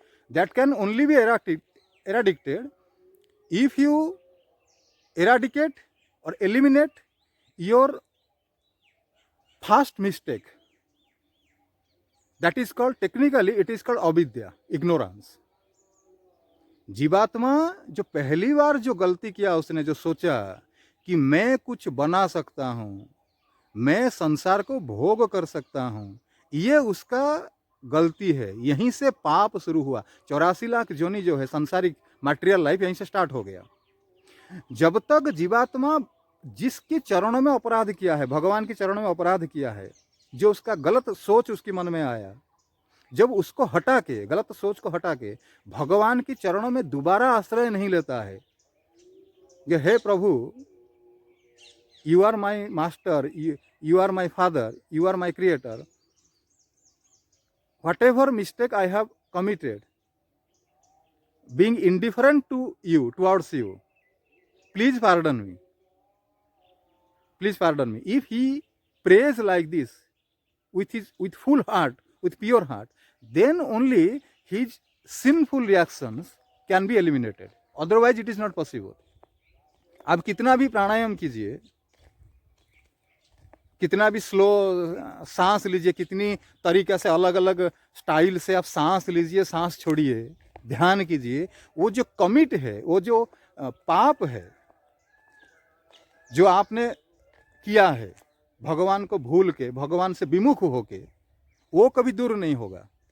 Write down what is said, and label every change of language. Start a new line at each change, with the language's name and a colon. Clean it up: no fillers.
English: That can only be eradicated if you eradicate or eliminate your first mistake. That is called, technically it is called avidya, ignorance.
Hindi: जीवात्मा जो पहली बार जो गलती किया, उसने जो सोचा कि मैं कुछ बना सकता हूँ, मैं संसार को भोग कर सकता हूँ, ये उसका गलती है। यहीं से पाप शुरू हुआ। 84 लाख जोनी जो है संसारिक मटेरियल लाइफ, यहीं से स्टार्ट हो गया। जब तक जीवात्मा जिसके चरणों में अपराध किया है, भगवान के चरणों में अपराध किया है, जो उसका गलत सोच उसके मन में आया, जब उसको हटा के, गलत सोच को हटा के भगवान के चरणों में दोबारा आश्रय नहीं लेता है कि हे प्रभु,
English: you are my master, you are my father, you are my creator, whatever mistake I have committed, being indifferent to you, towards you, please pardon me. Please pardon me. If he prays like this with full heart, with pure heart, then only his sinful reactions can be eliminated. Otherwise it is not possible.
Hindi: आप कितना भी प्राणायाम कीजिए, कितना भी slow सांस लीजिए, कितनी तरीके से अलग अलग स्टाइल से आप सांस लीजिए, सांस छोड़िए, ध्यान कीजिए, वो जो कमिट है, वो जो पाप है जो आपने किया है भगवान को भूल के, भगवान से विमुख होके, वो कभी दूर नहीं होगा।